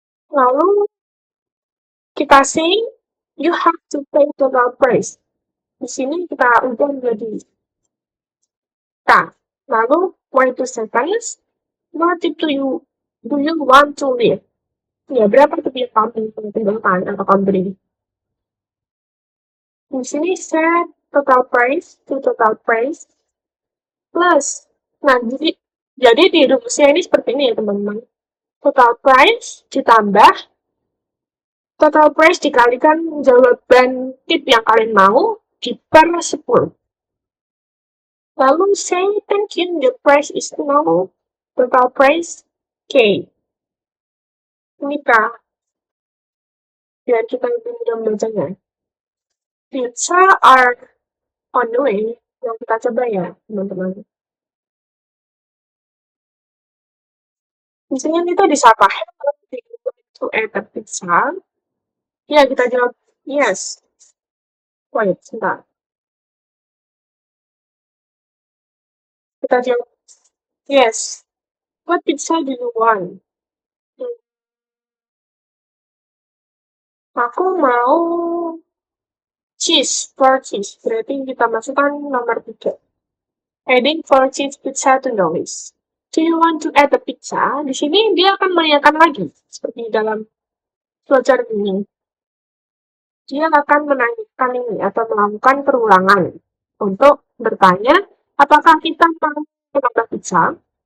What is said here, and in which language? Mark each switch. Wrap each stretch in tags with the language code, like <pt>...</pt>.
<id>Lalu, kita</id> <en>say, you have to pay total price.</en> <id>Di sini kita ubah menjadi K.</id> <en>Lalu, wait 2 seconds, what do you want to leave?</en> <id>Ya, berapa tuh yang kamu tinggalkan atau kamu beri? Di sini</id> <en>set total price to total price plus.</en> <id>Nah, jadi di rumusnya ini seperti ini ya teman-teman. Total price ditambah</id> <en>total price</en> <id>dikalikan jawaban tip yang kalian mau di per 10. Lalu</id> <en>say thank you, the price is now total price K.</en> <id>Ini K. Biar kita lebih mudah membacanya.</id> <en>Pizza are on the way.</en> <id>Yang kita coba ya, teman-teman. Misalnya kita disapa,</id> <en>hello, do you want to add a pizza?</en> <id>Ya, kita jawab yes.</id> <en>Wait,</en> <id>sebentar. Kita jawab yes.</id> <en>What pizza do you want?</en> <id>Aku mau cheese, 4 cheese. Berarti kita masukkan nomor 3.</id> <en>Adding 4 cheese pizza to the list. Do you want to add a pizza?</en> <id>Di sini dia akan menanyakan lagi, seperti dalam flowchart ini. Dia akan menanyakan ini atau melakukan perulangan untuk bertanya apakah kita mau menambah pizza.</id>